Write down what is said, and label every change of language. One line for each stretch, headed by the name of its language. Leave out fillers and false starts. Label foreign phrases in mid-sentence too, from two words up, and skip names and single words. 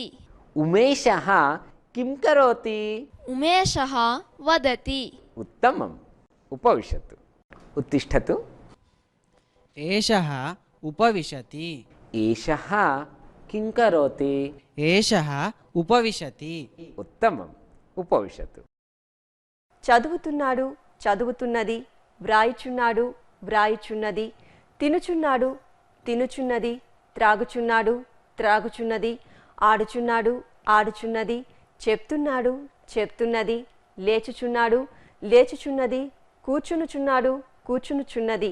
Sanskrit: उमेशः किं करोति उमेशः वदति उत्तमम् उपविशतु उत्तिष्ठतु एषः उपविशति एषः किं करोति एषः उपविशति उत्तमम् ఉపవిశతు.
Telugu: చదువుతున్నాడు, చదువుతున్నది, వ్రాయుచున్నాడు, వ్రాయుచున్నది, తినుచున్నాడు, తినుచున్నది, త్రాగుచున్నాడు, త్రాగుచున్నది, ఆడుచున్నాడు, ఆడుచున్నది, చెప్తున్నాడు, చెప్తున్నది, లేచుచున్నాడు, లేచుచున్నది, కూర్చునుచున్నాడు, కూర్చునుచున్నది.